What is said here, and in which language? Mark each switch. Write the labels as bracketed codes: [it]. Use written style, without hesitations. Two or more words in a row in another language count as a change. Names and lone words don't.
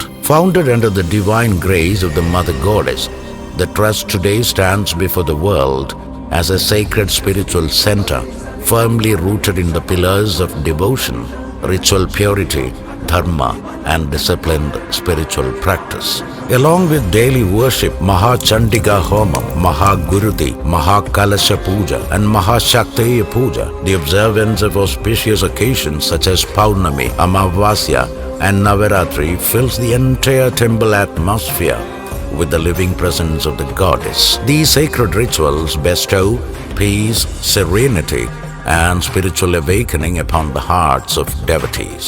[en] Founded under the divine grace of the Mother Goddess, the Trust today stands before the world as a sacred spiritual center, firmly rooted in the pillars of devotion, ritual purity, dharma, and disciplined spiritual practice. Along with daily worship, Maha Chandika Homam, Maha Guruti, Maha Kalasha Puja, and Maha Shaktheya Puja, the observance of auspicious occasions such as Pranamam, Amma'S, and Navaratri fills the entire temple atmosphere with the living presence of the goddess. These sacred rituals bestow peace, serenity, and spiritual awakening upon the hearts of devotees.